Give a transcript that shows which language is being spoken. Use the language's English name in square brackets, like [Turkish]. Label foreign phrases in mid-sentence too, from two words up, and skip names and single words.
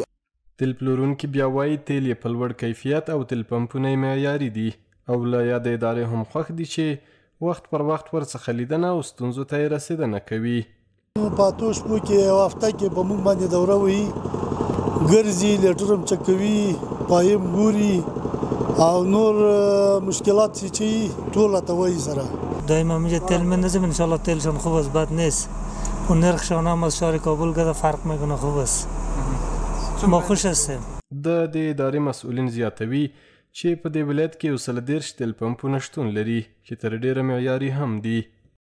[Pashto] تیل پلورونکي بیا وایي تیل یې په لوړ کیفیت او تیل پمپونه یې معیاري دي او له یادې ادارې هم خوښ دي چې وخت پر وخت ورڅخه لیدنه او ستونزو ته یې رسېدنه کوي. په اتو شپو کې یوه هفته کې په موږ باندې دوره وهي، ګرځي، لیټر هم چک کوي، پایم ګوري او نور مشکلات چې ټول راته وایي سره. [Persian] دائما میگه تیل میندازیم انشالله تیلشان خوب است، بد نیست. اون نرخشان هم از شهر کابل گذر فرق میکنه، خوب است. ما خوش هستیم. [Pashto] د دې ادارې مسؤلین زیاتوي چې په دې ولایت کې 130 تیل پمپونه شتون لري چې تر ډیره معیاري هم دي.